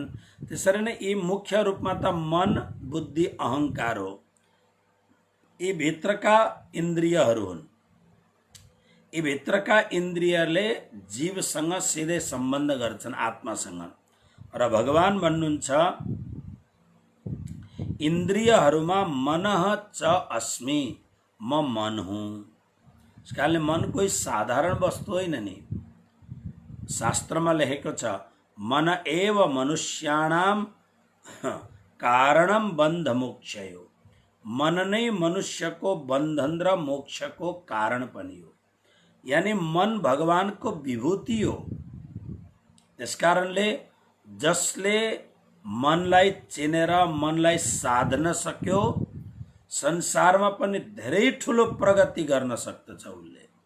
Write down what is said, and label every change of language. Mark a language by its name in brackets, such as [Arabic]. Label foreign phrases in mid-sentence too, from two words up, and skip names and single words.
[Nepali] त्यसरी नै यी मुख्य रूपमा त मन, बुद्धि, अहंकार हो। यी भित्रका इन्द्रियहरू हुन्। यी भित्रका इन्द्रियले जीवसँग सिधै सम्बन्ध गर्छन् आत्मासँग। र भगवान भन्नुहुन्छ इन्द्रियहरूमा [Sanskrit] मनः च अस्मि, [Nepali] म मन हुँ। यसकारणले मन कोही साधारण वस्तु होइन नि। शास्त्रमा लेखेको छ [Sanskrit] मन एव मनुष्याणाम कारणम बन्ध मोक्षयो। [Nepali] मन नै मनुष्यको बन्धन र मोक्षको कारण पनि हो। यानी मन भगवानको विभूति हो। त्यसकारणले जसले मनलाई चिनेर मनलाई साध्न सक्यो संसारमा पनि धेरै ठुलो प्रगति गर्न सक्दछ उसले।